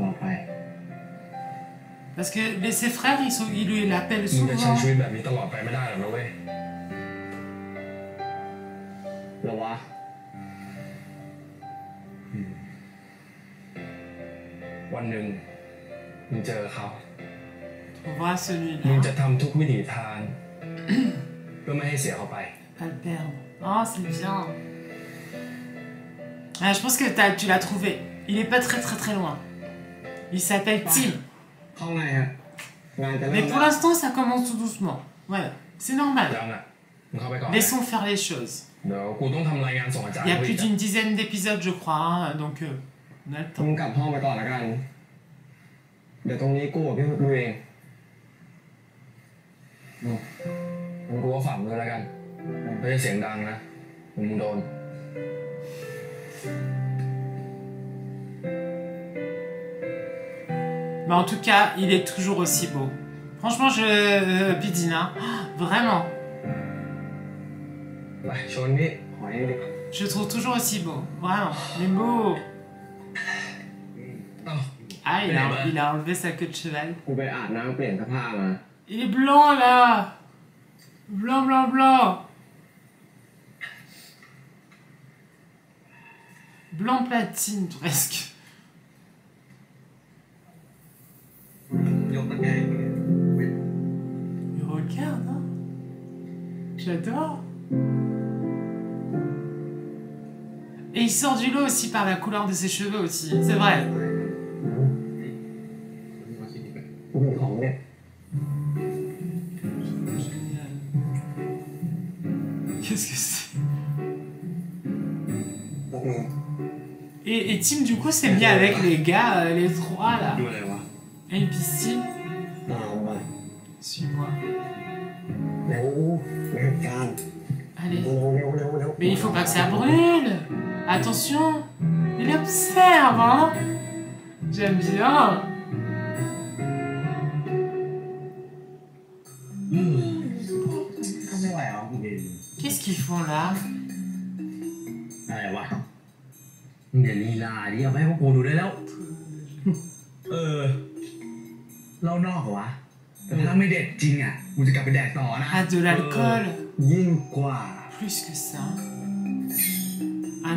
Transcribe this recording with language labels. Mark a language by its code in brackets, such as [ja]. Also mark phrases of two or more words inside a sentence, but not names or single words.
[fr] Parce que ses frères, ils lui l'appellent souvent. [th] มึงจะใช้ชีวิตแบบนี้ตลอดไปไม่ได้หรอกนะเว้ยหรอวะวันหนึ่งมึงเจอเขา [fr] On voit celui-là. [th] มึงจะทำทุกวิถีทางเพื่อไม่ให้เสียเขาไป [fr] Pas le perdre. Oh, c'est bien. Ah, je pense que tu l'as trouvé. Il est pas très loin. Il s'appelle Tim. Mais pour l'instant, ça commence tout doucement. Voilà. C'est normal. Laissons faire les choses. Il y a plus d'une dizaine d'épisodes, je crois. Hein, donc, on a le temps. [th] มึงกลับห้องไปก่อนละกันเดี๋ยวตรงนี้กูกับพี่ดูเองมึงกูว่าฝังเลยละกันไม่ใช่เสียงดังนะมึงโดน [fr] Mais en tout cas, il est toujours aussi beau. Franchement, Pidgin, vraiment. Je le trouve toujours aussi beau. Vraiment, il est beau. Ah, il a enlevé sa queue de cheval. Il est blanc là. Blanc. Blanc platine, presque. [th] ยกตะแกรงอย่างเงี้ย [fr] Mais regarde, hein. J'adore. Et il sort du lot aussi par la couleur de ses cheveux aussi, c'est vrai. [th] มาคิดดีกว่า ของเนี่ย [fr] Génial. Qu'est-ce que c'est? Et Tim, du coup, s'est mis avec les gars, les trois là. [th] ดูอะไรวะ [fr] Et une piscine. [th] เอามา [fr] Suis-moi. [th] เร็วเร็วกัน [fr] Allez. [th] เร็วเร็วเร็วเร็ว [fr] Mais il faut pas que ça brûle. Attention. Il observe, hein. J'aime bien. [th] ไม่ไหวเหรอ [fr] Qu'est-ce qu'ils font là? [th] อะไรวะ มึงอย่าลีลาดิเอาไปให้พวกกูดูได้แล้ว เล่านอกเหรอวะแต่ถ้าไม่เด็ดจริงอ่ะกูจะกลับไปแดกต่อนะ [fr] Ah, de l'alcool. [th] ยิ่งกว่า [fr] Plus que ça. Un